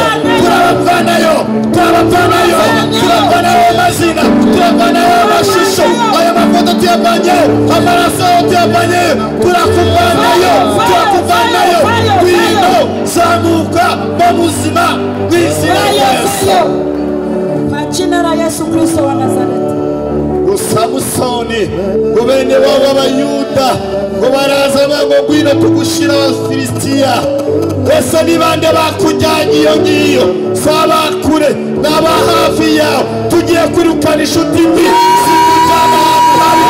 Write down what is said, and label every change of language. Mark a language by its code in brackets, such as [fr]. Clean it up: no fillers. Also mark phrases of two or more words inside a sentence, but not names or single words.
[rw] Turabavanayo, turabavanayo, turabavanayo amazina, turabavanayo amashusho. Aya mafoto tuyavanye, amaraso tuyavanye, turakuvanayo, turakuvanayo. Ngwino zamuka mu buzima bw'izina rya Yesu, [sw] majina ya Yesu Kristo wa Nazareti. [rw] Samusoni ngo bene wabo Abayuda ngo baraza ngo ngwino tugushira Abafilistiya. Ese ni bande bakujyanye iyo ngiyo? Sabakure n'aba hafi yawe, tugiye kwirukana inshuti mbi zikujyana hafi.